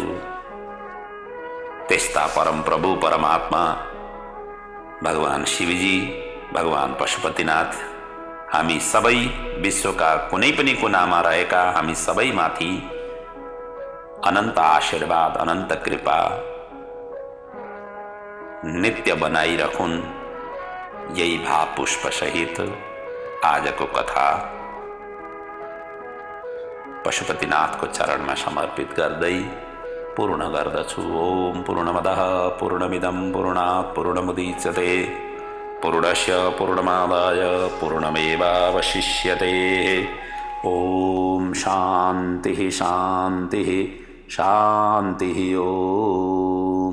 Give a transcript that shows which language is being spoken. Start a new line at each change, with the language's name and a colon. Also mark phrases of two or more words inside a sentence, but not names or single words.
Nepali: त्यस्ता परम प्रभु परमात्मा भगवान शिवजी, भगवान पशुपतिनाथ हामी सबै विश्वका कुनै पनि कुनामा रहेका हामी सबैमाथि अनन्त आशीर्वाद, अनन्त कृपा नित्य बनाइरखुन्। यही भाव पुष्प सहित आजको कथा पशुपतिनाथको चरणमा समर्पित गर्दै पूर्ण गर्दछु।
Sanskrit: ओम पूर्णमदः पूर्णमिदं पूर्णात् पूर्णमुदच्यते पूर्णस्य पूर्णमादाय पूर्णमेवावशिष्यते। ओम शान्तिः शान्तिः शान्तिः। ओम।